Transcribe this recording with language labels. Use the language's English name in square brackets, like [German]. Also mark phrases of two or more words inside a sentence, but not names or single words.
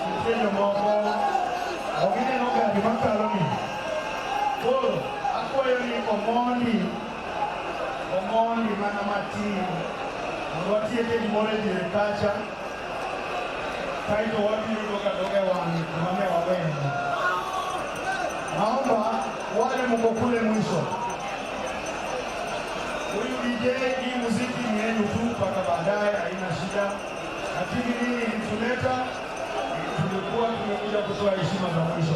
[Luo (Kenya and Tanzania)] yo moko ogine no ga di makalo ni koro akwayo ni omondi mana matin watieke gimoro e diere kacha kaito wabiro ka doge wang'i mane wawene. [Swahili] Naomba wale mko kule mwisho, huyu DJ, hii muziki ni yenu tu mpaka baadaye, haina shida, lakini nini ilituleta, tulikuwa tumekuja kutoa heshima za mwisho.